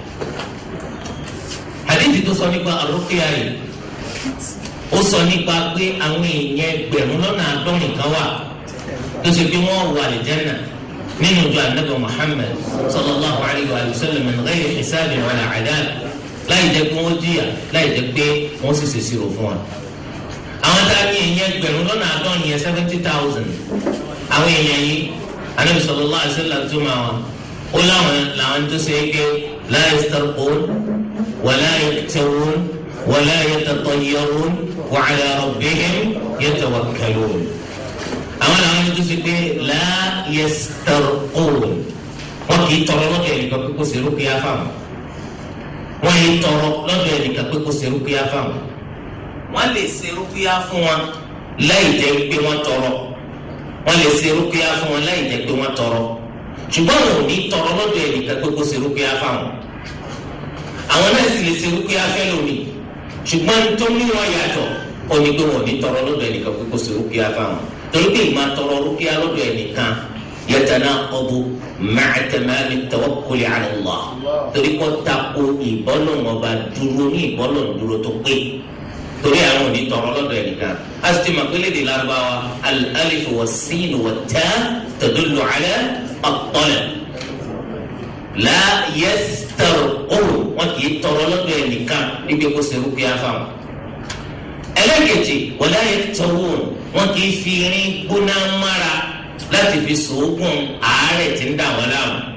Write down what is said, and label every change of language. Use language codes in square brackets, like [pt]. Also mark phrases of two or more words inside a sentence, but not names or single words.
[yo] hadithi tó sọ nípa ar-ruqya yìí ó sọ nípa pé àwọn èèyàn ẹgbẹ̀rún lọ́nà àádọ́rin kan wà tó ṣe pé wọ́n wà àlùjánnà nínú ìjọ Ànábì Muhammad [ar] صلى الله عليه وسلم من غير حساب ولا عذاب [yo] láì jẹ́ pé wọ́n jìyà láì jẹ́ pé wọ́n sì ṣèṣirò fún wa. àwọn tá a ní èèyàn ẹgbẹ̀rún lọ́nà àádọ́rin yẹn 70,000 àwọn èèyàn yìí Ànábì [ar] صلى الله عليه وسلم [yo] tó máa wọn ó láwọn làwọn tó ṣe é pé [ar] لا يسترقون ولا يكتوون ولا يتطيرون وعلى ربهم يتوكلون. [yo] àwọn làwọn ẹni tó ṣe pé [ar] لا يسترقون [yo] wọn kì í tọrọ lọ́dọ̀ ẹnìkan pé kó ṣe rúkìá fáwọn wọn yìí tọrọ lọ́dọ̀ ẹnìkan pé kó ṣe rúkìá fáwọn wọn lè ṣe rúkìá fún wọn láì jẹ́ pé wọ́n tọrọ wọn lè ṣe rúkìá fún wọn láì jẹ́ pé wọ́n tọrọ ṣùgbọ́n wọn ò ní tọrọ lọ́dọ̀ ẹnìkan pé kó ṣe rúkìá fáwọn àwọn náà sì lè ṣe rúkìá fẹ́ lómi ṣùgbọ́n tó ní wọn yàtọ̀ ó ní pé wọn ò ní tọrọ lọ́dọ̀ ẹnìkan pé kó ṣe rúkìá fáwọn torí pé ìmọ̀ tọrọ rúkìá lọ́dọ̀ ẹnìkan [ar] يتناقض مع تمام توكل على الله [yo] torí kó tako ìbọ́lọ̀mọba dúró ní ìbọ́lọ̀dúró tó pé torí àwọn ò ní tọrọ lọ́dọ̀ ẹnìkan a sì ti mọ̀ pé lédè Lárúbáwá [ar] الألف والسين والتاء تدل على الطلب لا يسترقون [yo] wọn kì í tọrọ lọ́dọ̀ ẹnìkan níbi kó ṣe rúkìá fáwọn. ẹlẹ́kẹ̀jì [ar] ولا يكتوون [yo] wọn kì í fi irin gbóná mára láti fi sòógùn àárẹ̀ tí ń dà wọ́n láàmú.